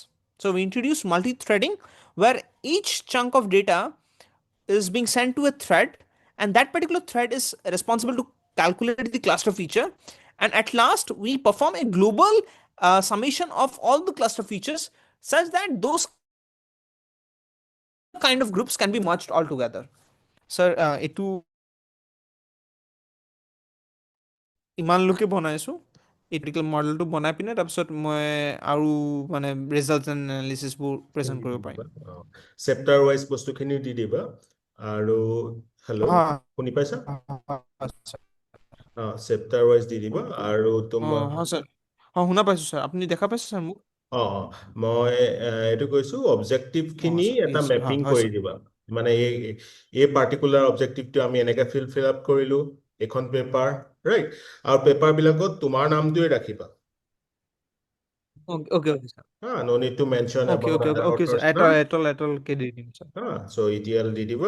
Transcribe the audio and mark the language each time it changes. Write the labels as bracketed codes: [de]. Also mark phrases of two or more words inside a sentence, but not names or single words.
[en] So we introduce multi-threading, where each chunk of data is being sent to a thread, and that particular thread is responsible to calculate the cluster feature, and at last we perform a global summation of all the cluster features, such that those kind of groups can be merged all together. Sir, [as] এইটো ইমান লোকে বনাইছোঁ এই [en] typical model [as] বনাই পিনে তাৰপিছত মই আৰু মানে [en] result analysis [as] প্ৰেজেণ্ট কৰিব পাৰিম। [en] chapter wise [as] বস্তুখিনি দি দিবা। আৰু হেল্ল' শুনি পাইছা? [en] chapter wise [as] দি দিবা। আৰু তোমাৰ ছাৰ শুনা পাইছোঁ ছাৰ, আপুনি দেখা পাইছে ছাৰ মোক? মই এইটো কৈছো অবজেক্টিভখিনি এটা মেপিং হয় কৰি ছাৰ। দিবা। মানে এই [en] particular objective [as] আমি এনেকে [en] fill up [as] কৰিলো এখন পেপাৰ, ৰাইট? আৰু পেপাৰবিলাকত তোমাৰ নামটোৱে ৰাখিবা। [en] Okay, sir. No need to mention Okay, about okay, other okay, sir. authors' name. [as] ETL ক দি দিম, ছাৰ. So ETL di diba.